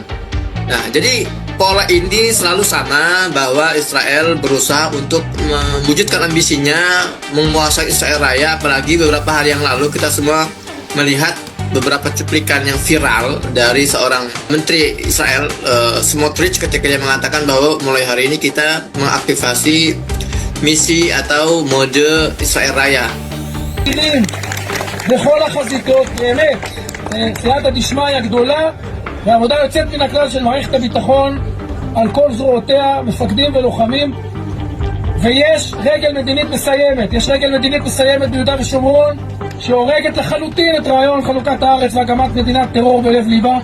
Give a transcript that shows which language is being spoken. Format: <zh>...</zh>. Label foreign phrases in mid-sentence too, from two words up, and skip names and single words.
<id>Nah, jadi pola ini selalu sama, bahwa Israel berusaha untuk mewujudkan ambisinya menguasai Israel Raya. Apalagi beberapa hari yang lalu kita semua melihat beberapa cuplikan yang viral dari seorang menteri Israel, Smotrich, ketika dia mengatakan bahwa mulai hari ini kita mengaktifasi misi atau mode Israel Raya.</id> <he>בכל החזיתות, באמת,</he> <arc>סייעתא דשמיא</arc> <he>גדולה ועבודה יוצאת מן הכלל של מערכת הביטחון על כל זרועותיה, מפקדים ולוחמים, ויש רגל מדינית מסיימת, יש רגל מדינית מסיימת ביהודה ושומרון שהורגת לחלוטין את רעיון חלוקת הארץ והקמת מדינת טרור בלב ליבה.</he>